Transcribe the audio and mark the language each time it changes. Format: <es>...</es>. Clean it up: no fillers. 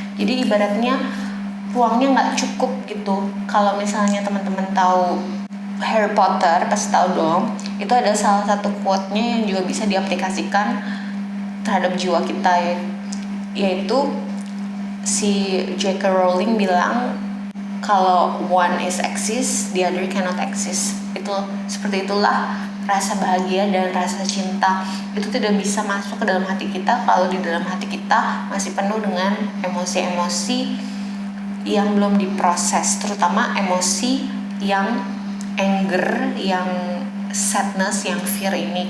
<id>Jadi ibaratnya ruangnya nggak cukup gitu. Kalau misalnya teman-teman tahu Harry Potter, pasti tahu dong, itu ada salah satu quote-nya yang juga bisa diaplikasikan terhadap jiwa kita, yaitu si J.K.</id> <en>Rowling</en> <id>bilang kalau</id> <en>one is exist, the other cannot exist.</en> <id>Itu seperti itulah rasa bahagia dan rasa cinta itu tidak bisa masuk ke dalam hati kita kalau di dalam hati kita masih penuh dengan emosi-emosi yang belum diproses, terutama emosi yang anger, yang sadness, yang fear ini.</id>